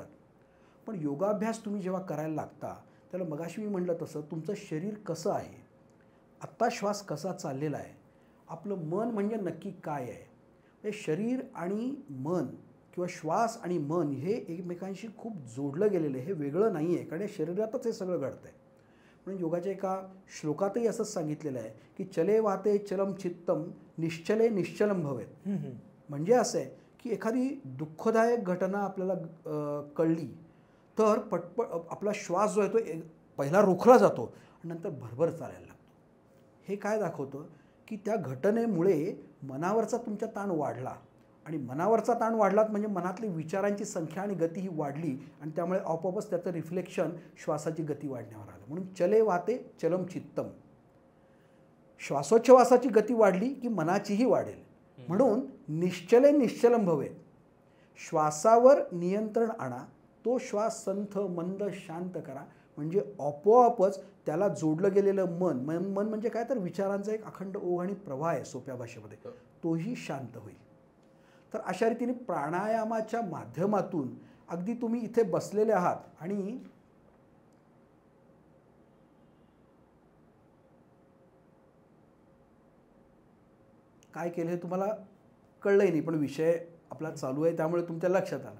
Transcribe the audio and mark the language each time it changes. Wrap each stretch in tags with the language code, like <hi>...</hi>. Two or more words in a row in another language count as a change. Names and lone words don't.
<mr>पण योगाभ्यास तुम्ही जेव्हा करायला लागता त्याला मगाशी मी म्हटलं तसं तुमचं शरीर कसं आहे, आत्ता श्वास कसा चाललेला आहे, आपलं मन म्हणजे नक्की काय आहे. हे शरीर आणि मन किंवा श्वास आणि मन हे एकमेकांशी खूप जोडलं गेलेलं आहे, हे वेगळं नाही आहे. कारण शरीरातच हे सगळं घडतं आहे. म्हणून योगाच्या एका श्लोकातही असंच सांगितलेलं आहे की</mr> <sa>चले वाते चलम चित्तम निश्चले निश्चलम भवेत.</sa> <mr>म्हणजे असं आहे की एखादी दुःखदायक घटना आपल्याला कळली तर पटपट आपला श्वास जो आहे तो पहिला रोखला जातो आणि नंतर भरभर चालायला लागतो. हे काय दाखवतं की त्या घटनेमुळे मनावरचा तुमचा ताण वाढला आणि मनावरचा ताण वाढलात म्हणजे मनातली विचारांची संख्या आणि गती ही वाढली आणि त्यामुळे आपोआपच त्याचं रिफ्लेक्शन श्वासाची गती वाढण्यावर आलं. म्हणून</mr> <sa>चले वाते चलम चित्तम,</sa> <mr>श्वासोच्छवासाची गती वाढली की मनाचीही वाढेल.</mr> <sa>म्हणून निश्चले निश्चलम भवेत,</sa> <mr>श्वासावर नियंत्रण आणा, तो श्वास संथ मंद शांत करा. म्हणजे आपोआपच त्याला जोडलं गेलेलं मन म्हणजे काय तर विचारांचा एक अखंड ओघ आणि प्रवाह आहे सोप्या भाषेमध्ये, तोही शांत होईल. तर अशा रीतीने प्राणायामाच्या माध्यमातून अगदी तुम्ही इथे बसलेले आहात आणि काय केलं हे तुम्हाला कळलंही नाही, पण विषय आपला चालू आहे त्यामुळे तुमच्या लक्षात आलं.</mr>